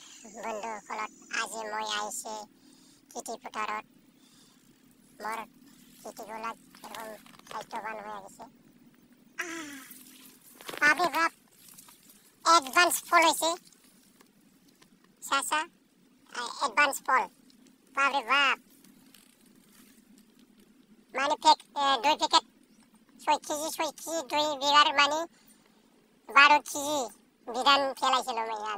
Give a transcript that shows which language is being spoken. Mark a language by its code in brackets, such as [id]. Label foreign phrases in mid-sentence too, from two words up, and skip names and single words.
[as] বন্ধুসকলত আজি মই আহিছে খেতি পথাৰত মোৰ খেতিবিলাক এরকম স্বাস্থ্যবান [bn] হয়ে গেছে। বাপরে বাপ অ্যাডভান্স ফল হয়েছে চাচা, অ্যাডভান্স ফল বাপরে বাপ মানে 2 প্যাকেট 6 কেজি 2 বিঘার মানে 12 কেজি বিধান ফেলাইছিল আমি।